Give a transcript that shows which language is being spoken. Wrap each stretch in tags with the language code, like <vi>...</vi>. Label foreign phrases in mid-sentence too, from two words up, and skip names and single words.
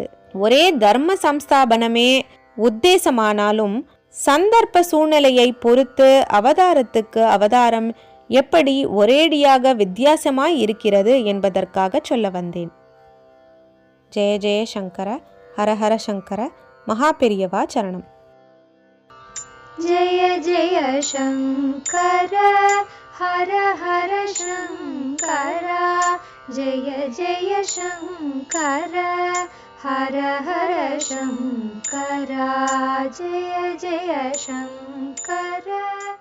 <ta>ஒரே தர்ம சம்ஸ்தாபனமே உத்தேசமானாலும் சந்தர்ப்ப சூழ்நிலையை பொறுத்து அவதாரத்துக்கு அவதாரம் எப்படி ஒரேடியாக வித்தியாசமாய் இருக்கிறது என்பதற்காக சொல்ல வந்தேன்.</ta> <sa>जय जय शङ्कर, हरहर शङ्कर,</sa> <ta>மகாபெரியவா சரணம்.</ta> <sa>जय जय शङ्कर हर हर शङ्कर, जय जय शङ्कर हर हर शङ्कर, जय जय शङ्कर.</sa>